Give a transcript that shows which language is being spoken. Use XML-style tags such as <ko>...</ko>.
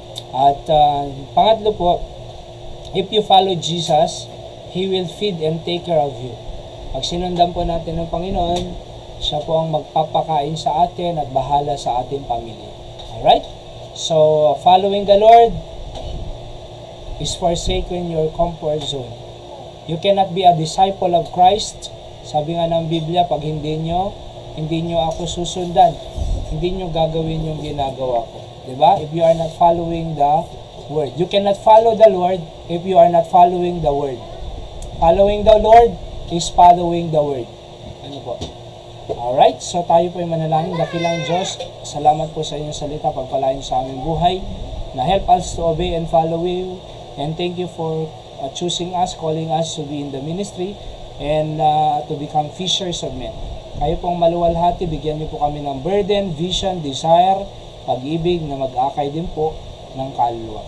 <tl>At pangatlo po,</tl> <en>if you follow Jesus, He will feed and take care of you.</en> <tl>Pag sinundan po natin ng Panginoon, siya po ang magpapakain sa atin at bahala sa ating pamilya.</tl> <en>Alright? So, following the Lord is forsaking your comfort zone. You cannot be a disciple of Christ.</en> <tl>Sabi nga ng Biblia, pag hindi nyo ako susundan, hindi nyo gagawin yung ginagawa ko. Diba?</tl> <en>If you are not following the Word. You cannot follow the Lord if you are not following the Word. Following the Lord is following the Word.</en> <tl>Ano po? Alright, so tayo po ay manalangin. Dakilang Diyos, salamat po sa inyong salita, pagpalain sa aming buhay.</tl> <en>na help us to obey and follow you. And thank you for choosing us, calling us to be in the ministry and to become fishers of men.</en> <tl>Kayo pong maluwalhati, bigyan niyo po kami ng burden, vision, desire, pag-ibig na mag-akay din po ng kaluluwa.</tl>